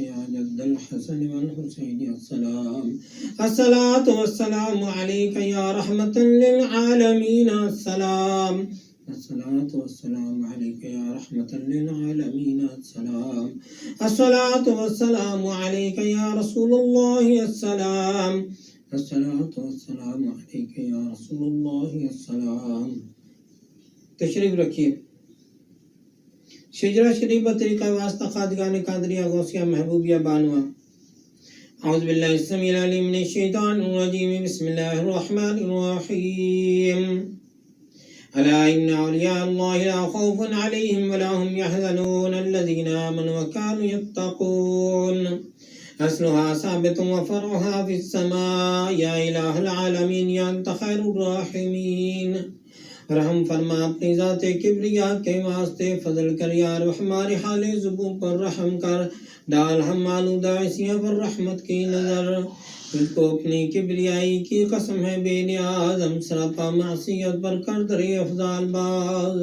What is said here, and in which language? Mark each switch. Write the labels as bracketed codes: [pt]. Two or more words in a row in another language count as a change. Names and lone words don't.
[ar] يا جد الحسن والحسين السلام الصلاة والسلام عليك يا رحمة للعالمين السلام الصلاة والسلام عليك يا رحمة للعالمين السلام الصلاة والسلام عليك يا رسول الله السلام الصلاة والسلام عليك يا رسول الله السلام. [ur] تشریف رکھیے. شجرہ شریف طریقہ واسطہ خادگان قادریہ غوثیہ محبوبیہ بانوا. [ar] أعوذ بالله السميع العليم من الشيطان الرجيم بسم الله الرحمن الرحيم. ألا إن أولياء الله لا خوف عليهم ولا هم يحزنون الذين آمنوا وكانوا يتقون أصلها ثابت وفرعها في السماء يا إله العالمين يا أنت خير الراحمين. [ur] رحم فرما اپنی ذات کبریا کے واسطے فضل کر یار ہمارے حال زبوں پر رحم کر ڈال ہم آلودہ عصیاں پر رحمت کی نظر تجھ کو اپنی کبریائی کی قسم ہے بے نیاز، ہم سراپا معصیت پر کر در افضال باز.